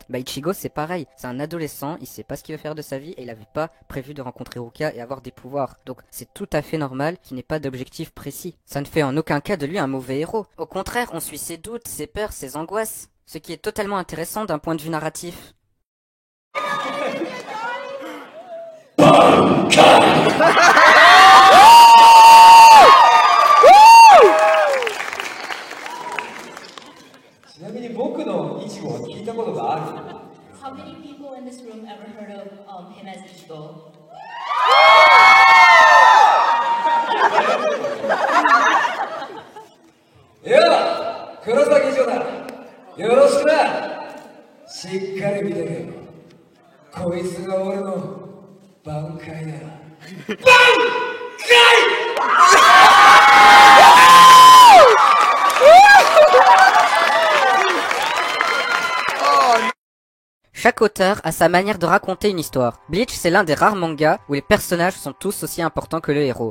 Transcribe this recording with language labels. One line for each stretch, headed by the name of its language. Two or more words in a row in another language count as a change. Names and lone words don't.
French: Bah Ichigo c'est pareil, c'est un adolescent, il sait pas ce qu'il veut faire de sa vie et il avait pas prévu de rencontrer Rukia et avoir des pouvoirs. Donc c'est tout à fait normal qu'il n'ait pas d'objectif précis. Ça ne fait en aucun cas de lui un mauvais héros. Au contraire, on suit ses doutes, ses peurs, ses angoisses. Ce qui est totalement intéressant d'un point de vue narratif.
English: How many people in this room ever heard of him as Ichigo?
Japanese: Yeah, 黒崎城だ。よろしくな。しっかり見てるよ。こいつが俺の挽回だ。挽回！
French: Chaque auteur a sa manière de raconter une histoire. Bleach, c'est l'un des rares mangas où les personnages sont tous aussi importants que le héros.